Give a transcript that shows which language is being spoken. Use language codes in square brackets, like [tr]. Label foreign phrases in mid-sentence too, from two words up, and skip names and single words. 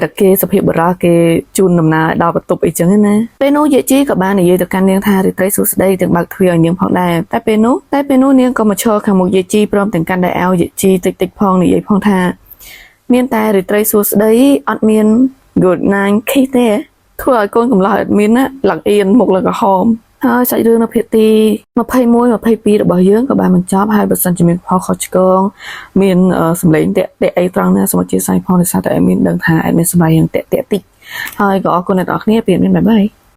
[km] រិតគេសុភាពបរាគេជូនដំណើរដល់បន្ទប់អីចឹងណាពេលនោះជីក៏បាននិយាយទៅកាន់នាងថារីត្រីសួស្ដី ទាំងបើកទ្វារឲ្យនាងផងដែរតែពេលនោះនាងក៏មកឈរខាងមុខជីព្រមទាំងកាន់ដៃអោជីតិចផងនិយាយផងថាមានតែរីត្រីសួស្ដីអត់មាន [en] good night kiss [km] ទេធ្វើឲ្យកូនកំឡោះអត់មានណាឡើងអៀនមុខឡើងក្រហមហើយសាច់រឿងនៅភាគទី21 22របស់យើងក៏បានបញ្ចប់ហើយបើសិនជាមានផលខុសឆ្គងមានសម្លេងតាក់អីត្រង់ណាសូមអធិស្ឋានផងដោយសារតែអេមីនដឹងថាអេមីនសម្លេងតាក់តិចហើយក៏អរគុណអ្នកនរគ្នាពីអេមីនបាយបាយ